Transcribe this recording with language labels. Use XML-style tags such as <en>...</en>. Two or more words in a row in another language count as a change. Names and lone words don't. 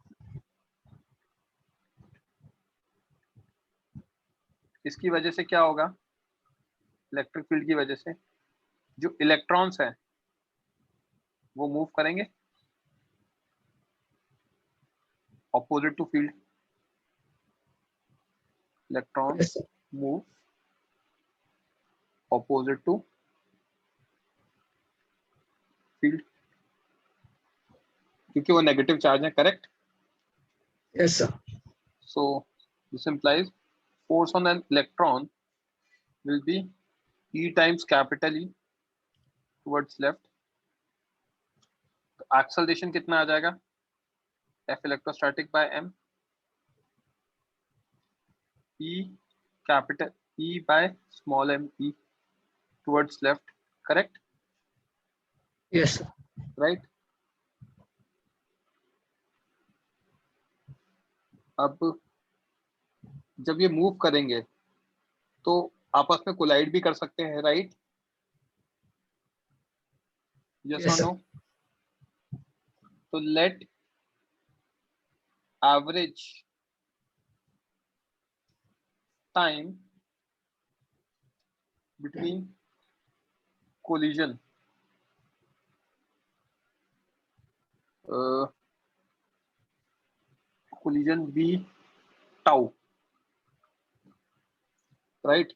<hi>इसकी वजह से क्या होगा,</hi> <en>electric field</en> <hi>की वजह से जो इलेक्ट्रॉन्स हैं वो मूव करेंगे</hi> <en>opposite to field.</en> <hi>इलेक्ट्रॉन</hi> <en>Yes, sir. move opposite to field,</en> <hi>क्योंकि वो</hi> <en>negative charge है, करेक्ट? Yes, sir. So this implies force on an electron will be E times capital E towards left. तो acceleration</en> <hi>कितना आ जाएगा,</hi> <en>F electrostatic by M, E capital E by small m E towards left, correct? Yes, sir. Right?</en> <hi>अब जब ये मूव करेंगे तो आपस में कोलाइड भी कर सकते हैं, राइट?</hi> <en>यस yes</en> <hi>और</hi> <en>sir, नो? तो let average time between collision collision be tau, right?</en>